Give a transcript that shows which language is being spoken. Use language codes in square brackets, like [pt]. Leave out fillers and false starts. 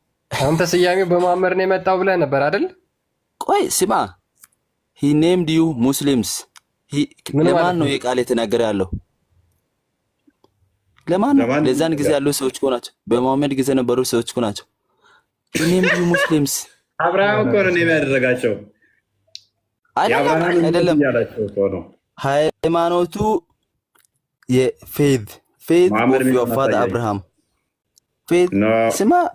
[am] አንተ ስያሜው በመሐመድ ነው የመጣው ብለህ ነበር አይደል? ቆይ ስማ፣ [en] he named you Muslims. [am] ለማን ነው የቃል የተናገረ ያለው? ለማን ነው? ለዛን ጊዜ ያሉ ሰዎች እኮ ናቸው። በመሐመድ ጊዜ ነበሩ ሰዎች እኮ ናቸው። [en] he named you Muslims. [am] አብርሃም እኮ ነው የሚያደርጋቸው። አይደለም ሃይማኖቱ [en] የፌዝ ኦፍ ዮር ፋዘር አብርሃም ፌዝ [am] ስማ